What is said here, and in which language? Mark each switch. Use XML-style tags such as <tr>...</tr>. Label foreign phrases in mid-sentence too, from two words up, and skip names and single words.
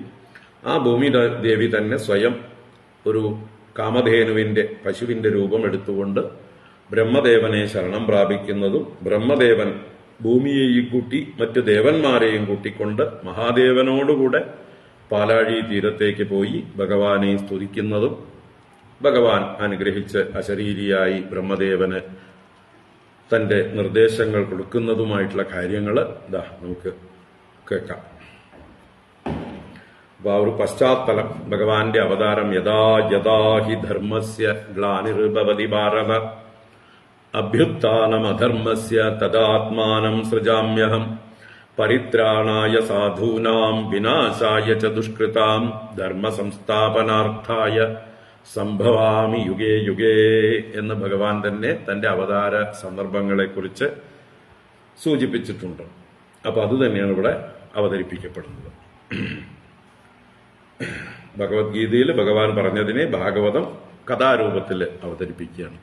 <ml>ആ ഭൂമിദേവി തന്നെ സ്വയം ഒരു കാമധേനുവിന്റെ പശുവിന്റെ രൂപം എടുത്തുകൊണ്ട് ബ്രഹ്മദേവനെ ശരണം പ്രാപിക്കുന്നതും ബ്രഹ്മദേവൻ ഭൂമിയെയും കൂട്ടി മറ്റു ദേവന്മാരെയും കൂട്ടിക്കൊണ്ട് മഹാദേവനോടുകൂടെ പാലാഴി തീരത്തേക്ക് പോയി ഭഗവാനെ സ്തുതിക്കുന്നതും ഭഗവാൻ അനുഗ്രഹിച്ച് അശരീരിയായി ബ്രഹ്മദേവന് തന്റെ നിർദ്ദേശങ്ങൾ കൊടുക്കുന്നതുമായിട്ടുള്ള കാര്യങ്ങൾ നമുക്ക് കേൾക്കാം. അപ്പൊ ആ ഒരു പശ്ചാത്തലം, ഭഗവാന്റെ അവതാരം</ml> <sa>യഥാ യഥാ ഹി ധർമ്മസ്യ ഗ്ലാനിർഭവതി ഭാരത അഭ്യുത്ഥാനമധർമ്മസ്യ തദാത്മാനം സൃജാമ്യഹം പരിത്രാണായ സാധൂനാം വിനാശായ ച ദുഷ്കൃതാം ധർമ്മ സംസ്ഥാപനാർത്ഥായ സംഭവാമി യുഗേ യുഗേ</sa> <ml>എന്ന് ഭഗവാൻ തന്നെ തന്റെ അവതാര സന്ദർഭങ്ങളെക്കുറിച്ച് സൂചിപ്പിച്ചിട്ടുണ്ട്. അപ്പൊ അത് തന്നെയാണ് ഇവിടെ അവതരിപ്പിക്കപ്പെടുന്നത്. ഭഗവത്ഗീതയിൽ ഭഗവാൻ പറഞ്ഞതിനെ ഭാഗവതം കഥാരൂപത്തിൽ അവതരിപ്പിക്കുകയാണ്.</ml>